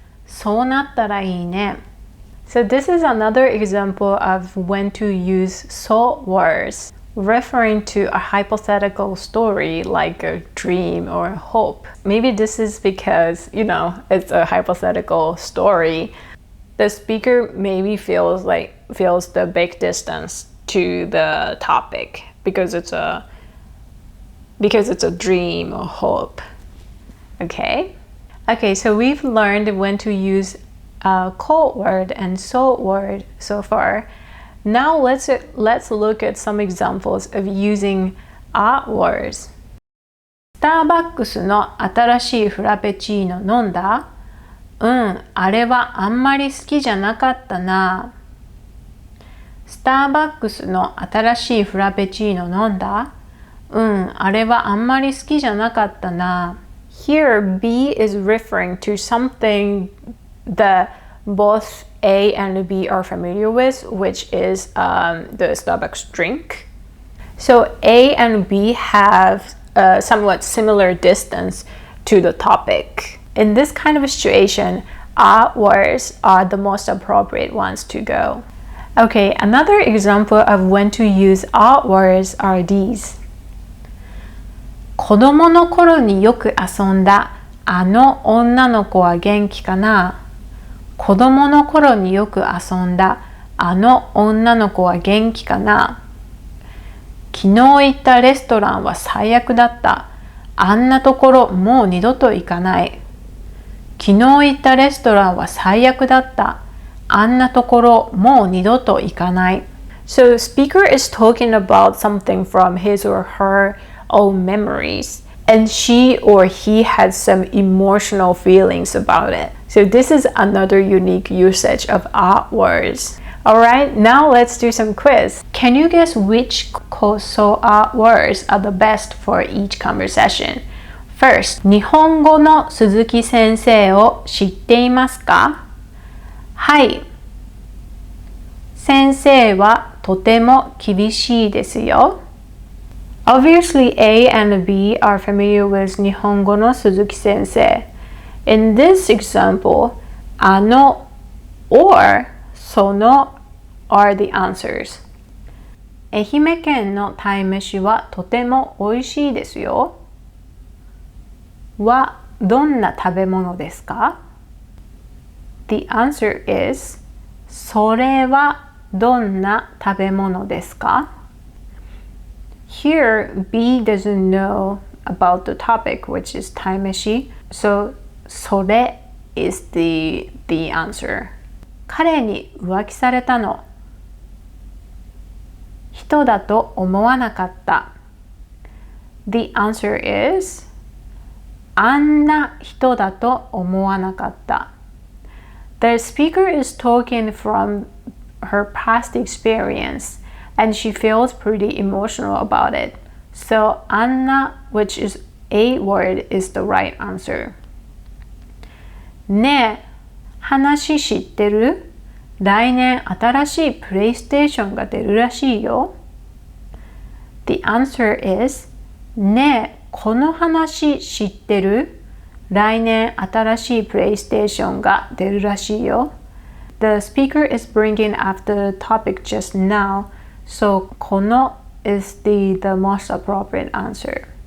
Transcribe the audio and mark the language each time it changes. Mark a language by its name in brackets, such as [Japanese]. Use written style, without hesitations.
[Japanese] そうなったらいいね。 [English] So this is another example of when to use so words, referring to a hypothetical story like a dream or a hope. Maybe this is because, it's a hypothetical story. The speaker maybe feels the big distance to the topic because it's a dream or hope. Okay, so we've learned when to use ko word and so word so far. Now let's look at some examples of using are words. [Japanese] スターバックスの新しいフラペチーノ飲んだ？あれはあんまり好きじゃなかったな。スターバックスの新しいフラペチーノ飲んだ？あれはあんまり好きじゃなかったな。 [English] Here, B is referring to something that both A and B are familiar with, which is the Starbucks drink. So A and B have a somewhat similar distance to the topic. In this kind of a situation, are words are the most appropriate ones to go. Okay, another example of when to use are words are these. [Japanese] 子供の頃によく遊んだあの女の子は元気かな？子供の頃によく遊んだあの女の子は元気かな？昨日行ったレストランは最悪だった。あんなところもう二度と行かない。昨日行ったレストランは最悪だった。あんなところもう二度と行かない。 [English] So speaker is talking about something from his or her own memories, and she or he had some emotional feelings about it. So this is another unique usage of are words. Alright, now let's do some quiz. Can you guess which koso are words are the best for each conversation? First, [Japanese] 日本語の鈴木先生を知っていますか？はい。先生はとても厳しいですよ。 [English] Obviously, A and B are familiar with [Japanese] 日本語の鈴木先生. [English] In this example, あの or その are the answers. [Japanese] 愛媛県の鯛めしはとても美味しいですよ。はどんな食べ物ですか？ [English] The answer is [Japanese] それはどんな食べ物ですか？ [English] Here, B doesn't know about the topic, which is 鯛めし. So, それ is the answer. [Japanese] 彼に浮気されたの。人だと思わなかった。 [English] The answer is [Japanese] あんな人だと思わなかった。 [English] The speaker is talking from her past experience, and she feels pretty emotional about it. So, あんな, which is a word, is the right answer. [Japanese] ねえ、話知ってる？来年新しいプレイステーションが出るらしいよ。 [English] The answer is [Japanese] ねえ、この話知ってる？来年新しいプレイステーションが出るらしいよ。 [English] The speaker is bringing up the topic just now, so この is the most appropriate answer.